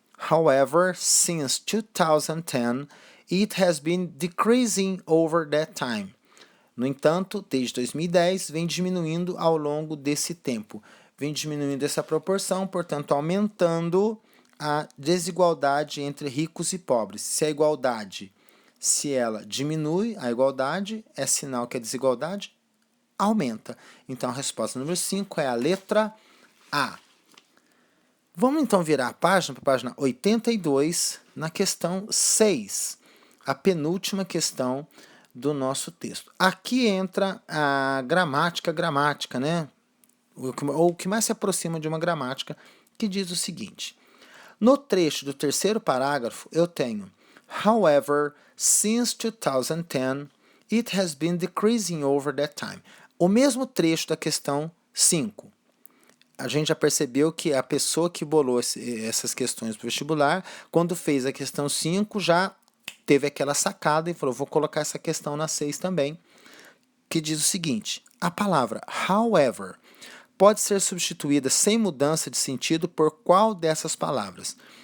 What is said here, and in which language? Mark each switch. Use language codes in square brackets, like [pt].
[en] However, since 2010, it has been decreasing over that time. [pt] No entanto, desde 2010, vem diminuindo ao longo desse tempo. Vem diminuindo essa proporção, portanto, aumentando a desigualdade entre ricos e pobres. Se ela diminui, a igualdade é sinal que a desigualdade aumenta. Então, a resposta número 5 é a letra A. Vamos então virar a página para a página 82, na questão 6, a penúltima questão do nosso texto. Aqui entra a gramática, né? Ou o que mais se aproxima de uma gramática, que diz o seguinte. No trecho do terceiro parágrafo, eu tenho [en] However, since 2010, it has been decreasing over that time. [pt] O mesmo trecho da questão 5. A gente já percebeu que a pessoa que bolou essas questões para o vestibular, quando fez a questão 5, já teve aquela sacada e falou, vou colocar essa questão na 6 também, que diz o seguinte, a palavra however pode ser substituída sem mudança de sentido por qual dessas palavras?